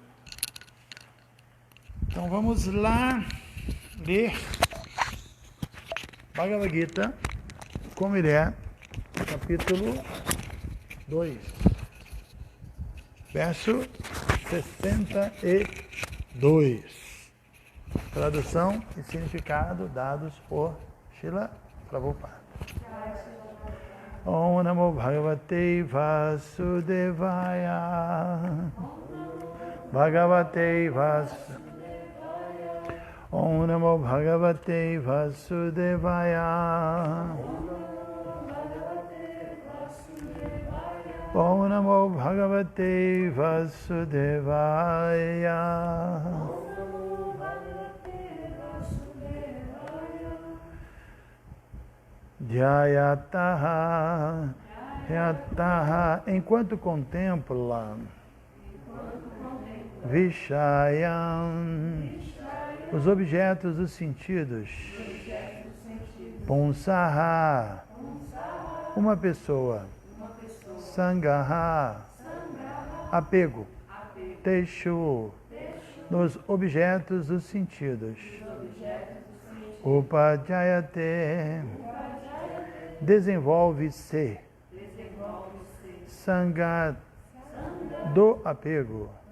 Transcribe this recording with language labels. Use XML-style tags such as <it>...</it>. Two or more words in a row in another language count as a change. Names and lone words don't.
<pt>Então vamos lá ler Bhagavad Gita, como ele é, capítulo 2, verso 62. Tradução e significado dados por Srila Prabhupada.</pt> <sa>ॐ नमो भगवते वासुदेवाय. भगवते वासुदेवाय. ॐ नमो भगवते वासुदेवाय. ॐ नमो भगवते वासुदेवाय. ध्यायतः, ध्यायतः,</sa> <pt>enquanto contempla Vishayam, os objetos dos sentidos, Punsaha, uma pessoa, Sangaha, apego, Teshu, nos objetos dos sentidos, Upajayate, desenvolve-se, Sangha, do apego,</pt>